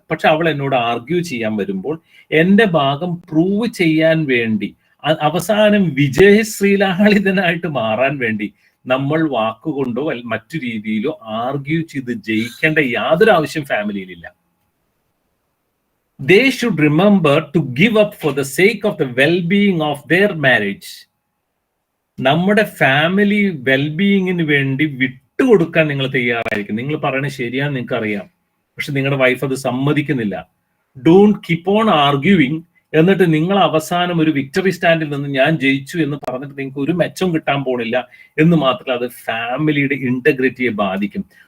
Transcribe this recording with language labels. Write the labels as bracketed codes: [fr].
[ml] പക്ഷെ അവൾ എന്നോട് ആർഗ്യൂ ചെയ്യാൻ വരുമ്പോൾ എൻ്റെ ഭാഗം പ്രൂവ് ചെയ്യാൻ വേണ്ടി, അവസാനം വിജയശ്രീലാളിതനായിട്ട് മാറാൻ വേണ്ടി നമ്മൾ വാക്കുകൊണ്ടോ മറ്റു രീതിയിലോ ആർഗ്യൂ ചെയ്ത് ജയിക്കേണ്ട യാതൊരു ആവശ്യം ഫാമിലിയിലില്ല. [en] They should remember to give up for the sake of the well-being of their marriage. [ml] നമ്മുടെ ഫാമിലി വെൽബീയിങ്ങിന് വേണ്ടി വിട്ടുകൊടുക്കാൻ നിങ്ങൾ തയ്യാറായിരിക്കും. നിങ്ങൾ പറയുന്നത് ശരിയാന്ന് നിങ്ങൾക്ക് അറിയാം, പക്ഷെ നിങ്ങളുടെ വൈഫ് അത് സമ്മതിക്കുന്നില്ല. [en] Don't keep on arguing. [ml] എന്നിട്ട് നിങ്ങൾ അവസാനം ഒരു വിക്ടറി സ്റ്റാൻഡിൽ നിന്ന് ഞാൻ ജയിച്ചു എന്ന് പറഞ്ഞിട്ട് നിങ്ങൾക്ക് ഒരു മെച്ചം കിട്ടാൻ പോണില്ല എന്ന് മാത്രമല്ല, അത് ഫാമിലിയുടെ ഇന്റഗ്രിറ്റിയെ ബാധിക്കും.